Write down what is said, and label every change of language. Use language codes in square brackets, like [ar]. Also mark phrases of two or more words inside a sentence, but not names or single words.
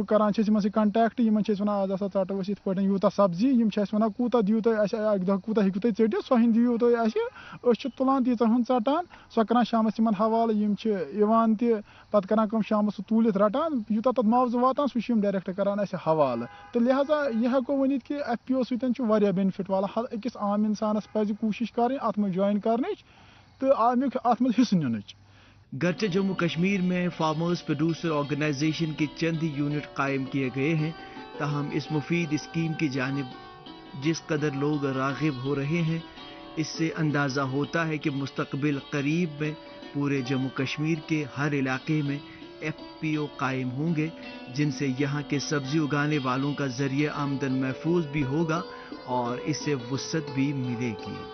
[ks] کران چھِ أسۍ یِمن سۭتۍ کنٹیکٹ یِمن چھِ أسۍ وَنان آز ہسا ژَٹو أسۍ یِتھ پٲٹھۍ یوٗتاہ سبزی یِم چھِ اَسہِ وَنان کوٗتاہ دِیِو تُہۍ اَسہِ اَکہِ دۄہ کوٗتاہ ہیٚکِو تُہۍ ژٔٹِتھ سۄ ہن دِیِو تُہۍ اَسہِ أسۍ چھِ تُلان تیٖژاہ ہن ژَٹان سۄ کران شامَس یِمن حوالہٕ یِم چھِ یِوان تہِ پَتہٕ کران کٲم شامَس سُہ توٗلِتھ رَٹان یوٗتاہ تَتھ معاوضہٕ واتان سُہ چھِ یِم ڈایریکٹ کران اَسہِ حوالہٕ تہٕ لہٰذا یہِ ہٮ۪کو ؤنِتھ کہِ ایف پی او سۭتۍ چھُ واریاہ بینِفٹ والان أکِس عام اِنسانَس پَزِ کوٗشِش کَرٕنۍ اَتھ منٛز جویِن کَرنٕچ تہٕ اَمیُک اَتھ منٛز حِصہٕ نِنٕچ. [ur] گرچہ جموں کشمیر میں فارمرز پروڈیوسر آرگنائزیشن کے چند ہی یونٹ قائم کیے گئے ہیں تاہم اس مفید اسکیم کی جانب جس قدر لوگ راغب ہو رہے ہیں اس سے اندازہ ہوتا ہے کہ مستقبل قریب میں پورے جموں کشمیر کے ہر علاقے میں ایف پی او قائم ہوں گے جن سے یہاں کے سبزی اگانے والوں کا ذریعہ آمدن محفوظ بھی ہوگا اور اس سے وسعت بھی ملے گی.